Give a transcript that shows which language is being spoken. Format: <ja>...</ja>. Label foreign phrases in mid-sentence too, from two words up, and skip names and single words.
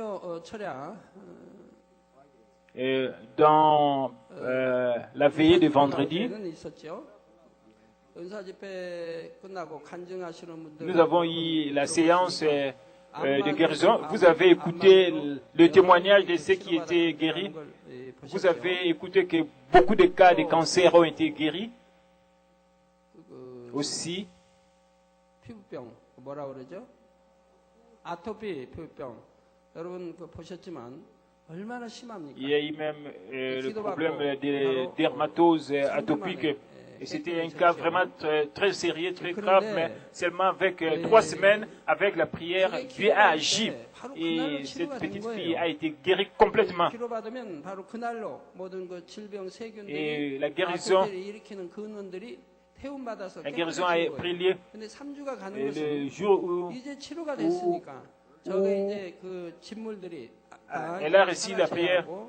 <fr>Et dans la veillée de vendredi, nous avons eu la séance de guérison. Vous avez écouté le témoignage de ceux qui étaient guéris. Vous avez écouté que beaucoup de cas de cancer ont été guéris. Aussi,</fr> <ko>피부병 뭐라 그러죠? 아토피 피부병. 여러분 보셨지만 얼마나 심합니까?</ko> <fr>il y a eu même le problème des dermatoses atopiques. Et c'était un cas vraiment très sérieux, très grave, mais seulement avec 3 semaines, avec la prière, Dieu a agi. Et cette petite fille a été guérie complètement. Et la guérison a pris lieu le jour où elle a reçu la prière.</fr>